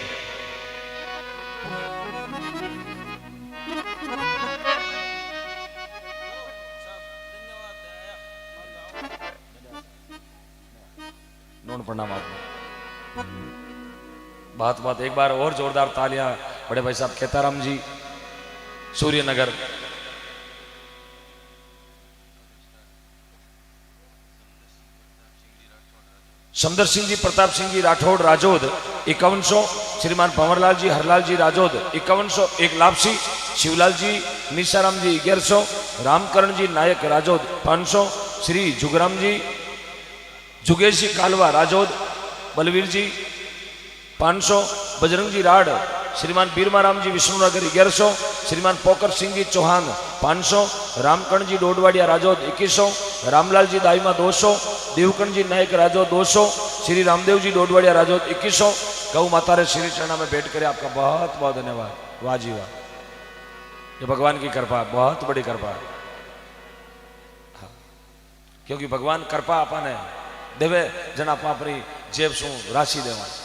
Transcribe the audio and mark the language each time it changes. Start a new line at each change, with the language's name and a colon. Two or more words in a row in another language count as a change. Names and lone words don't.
Hindi: नोन प्रणाम आपको। बात एक बार और जोरदार तालियां बड़े भाई साहब खेताराम जी सूर्यनगर, समदर सिंह जी, प्रताप सिंह जी राठौड़ राजोद 5100, श्रीमान भंवरलाल जी, हरलाल जी राजोद 5100, एक लापसी, शिवलाल जी, निशाराम जी 1100, रामकरण जी नायक राजोद 500, श्री जुगराम जी, जुगेश जी कालवा राजोद, बलवीर जी 500, बजरंग जी राड, श्रीमान बीरमाराम जी विष्णुनगर 1100, श्रीमान पोकर सिंह जी चौहान 500, रामकर्ण जी डोडवाड़िया राजोद 2100, रामलाल जी दाईमा 200, देवकर्ण जी नायक राजोद 200, श्री रामदेव जी डोडवाड़िया राजोद 2100। गौ माता रे श्री चरणा में बैठ कर आपका बहुत बहुत धन्यवाद। वाह जी वाह, ये भगवान की कृपा, बहुत बड़ी कृपा, क्योंकि भगवान कृपा अपन देवे जन आप अपनी जेब सु राशि देवा।